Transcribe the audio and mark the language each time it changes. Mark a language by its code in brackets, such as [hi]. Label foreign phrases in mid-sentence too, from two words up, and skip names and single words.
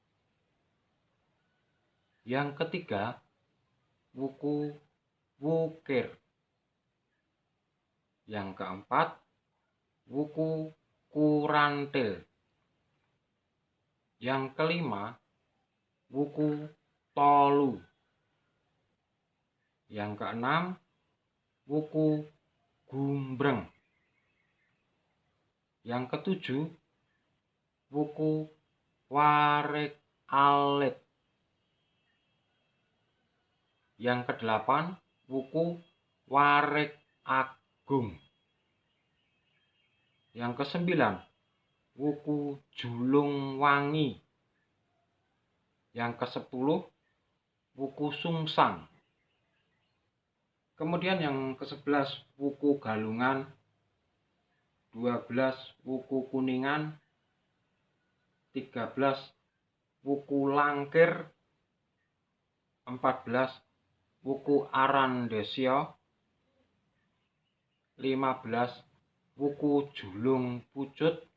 [id] Yang ketiga, wuku Wukir. Yang keempat, wuku Kurantil. Yang kelima, wuku Tolu. Yang keenam, wuku Gumbreng. Yang ketujuh, wuku Warik Alit. Yang kedelapan, wuku Warik Agung. Yang kesembilan, wuku Julung Wangi. Yang kesepuluh, wuku Sungsang. Kemudian yang ke-11, wuku Galungan. 12, wuku Kuningan. 13, wuku Langkir. 14, wuku Arandesio. 15, wuku Julung Pucut.